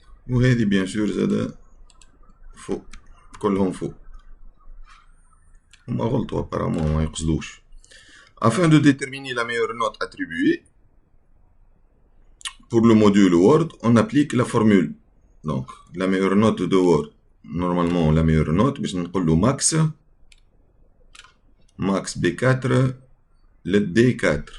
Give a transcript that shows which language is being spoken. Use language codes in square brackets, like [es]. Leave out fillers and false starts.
[ar] وهذه [fr] bien sûr [ar] زاد [fr] faux. [ar] كلهم [fr] faux. [ar] هما غلطوا [fr] apparemment [ar] ما يقصدوش. [fr] Afin de déterminer la meilleure note attribuée, pour le module Word, on applique la formule. Donc, la meilleure note de Word. Normalement, la meilleure note, mais je [ar] نقول [fr] max B4, le D4.